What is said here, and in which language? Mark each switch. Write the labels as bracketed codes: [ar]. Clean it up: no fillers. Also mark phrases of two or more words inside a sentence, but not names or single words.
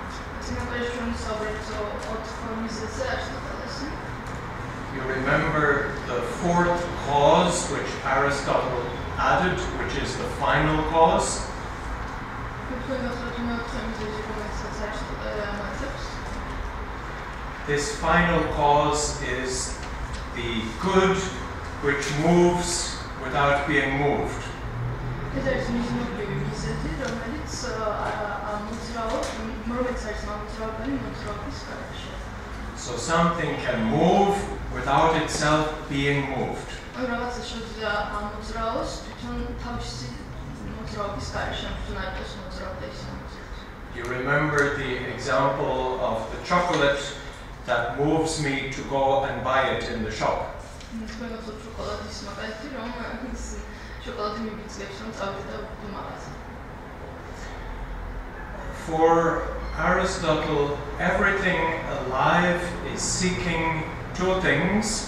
[en] You remember the fourth cause which Aristotle added, which is the final cause. This final cause is the good which moves without being moved. [ka] ეს არის მიზნობრივი მიზეზი, რომელიც მოძრაობანი მოძრაობის გარეშე. [en] So something can move without itself being moved. [ka] რაღაცა შეიძლება მოძრაოს თვითონ თავისი მოძრაობის გარეშე, თვითონ არ იყოს მოძრაობა ის. [en] You remember the example of the chocolate that moves me to go and buy it in the shop. For Aristotle, everything alive is seeking two things.